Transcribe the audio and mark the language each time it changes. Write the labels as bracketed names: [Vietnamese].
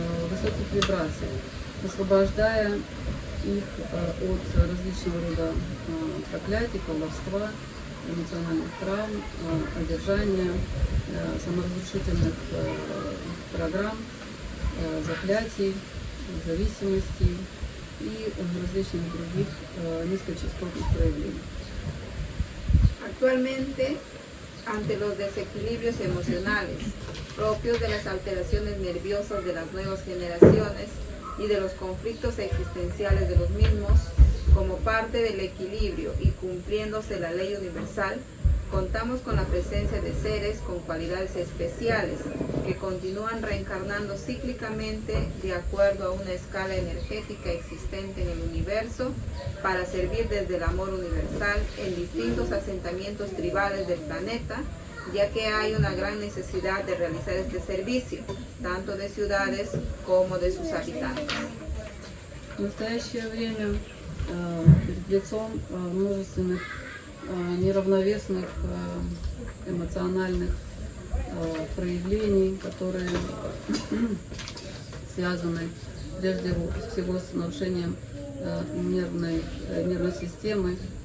[Russian] высоких вибраций, освобождая их от различного рода проклятий, колдовства, эмоциональных травм, одержания, саморазрушительных программ, заклятий, зависимостей и различных других низкочастотных проявлений. [Spanish] Actualmente ante los desequilibrios emocionales propios de las alteraciones nerviosas de las nuevas generaciones y de los conflictos existenciales de los mismos, como parte del equilibrio y cumpliéndose la ley universal, contamos con la presencia de seres con cualidades especiales que continúan reencarnando cíclicamente de acuerdo a una escala energética existente en el universo para servir desde el amor universal en distintos asentamientos tribales del planeta, ya que hay una gran necesidad de realizar este servicio, tanto de ciudades como de sus habitantes. [Russian] В настоящее время перед лицом множественных неравновесных эмоциональных проявлений, которые связаны прежде всего с нарушением нервной системы.